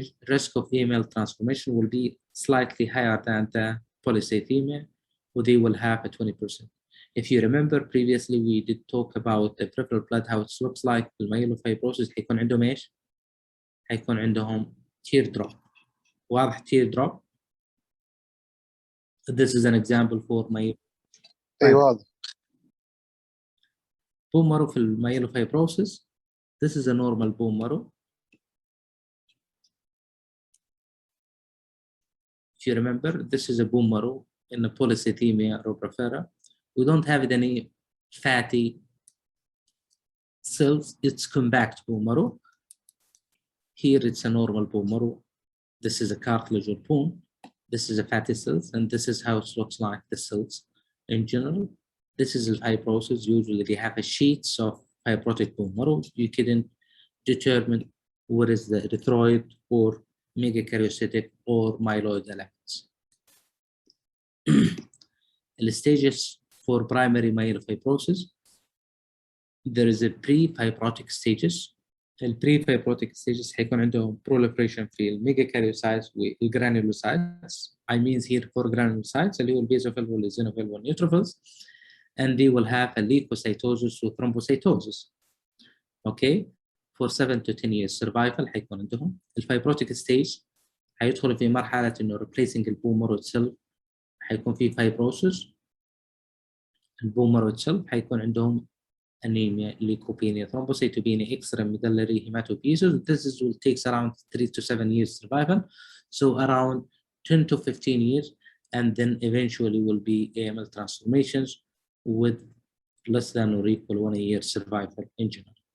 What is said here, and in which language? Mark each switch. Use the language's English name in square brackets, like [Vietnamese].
[English] Risk of AML transformation will be slightly higher than the polycythemia, or they will have a 20%. If you remember previously we did talk about the peripheral blood, how it looks like the myelofibrosis. [Arabic] حيكون عندهم ايش؟ حيكون عندهم teardrop. واضح teardrop. [English] This is an example for my [Arabic] واضح. [English] bone marrow في myelofibrosis. This is a normal bone marrow. If you remember, this is a bone marrow in the polycythemia rubra. We don't have any fatty cells. It's compact bone marrow. Here it's a normal bone marrow. This is a cartilage or bone. This is a fatty cells, and this is how it looks like the cells in general. This is a fibrosis. Usually they have a sheets of fibrotic bone marrow. You couldn't determine what is the erythroid or megakaryocytic or myeloid elements. The stages for primary myelofibrosis, there is a pre-fibrotic stages. The pre-fibrotic stages [Arabic] حيكون عندهم [English] proliferation [Arabic] في الميجاكاريوسايتس والجرانيولوسايتس. [English] I mean here for granulocytes [Arabic] اللي هو البيزوفيل والزينوفيل والنيوتروفيلز, [English] and they will have a leukocytosis or thrombocytosis. Okay, for 7 to 10 years survival [Arabic] حيكون عندهم. الفايبروتيك ستيج حيدخلوا في مرحلة إنه [English] replacing [Arabic] البون مارو [English] itself، [Arabic] حيكون في [English] fibrosis. [Arabic] البون مارو [English] itself [Arabic] حيكون عندهم [English] anemia, leukopenia, thrombocytopenia, extramedullary hematopoiesis. This will take around 3 to 7 years survival, so around 10 to 15 years, and then eventually will be AML transformations with less than or equal 1 year survival in general.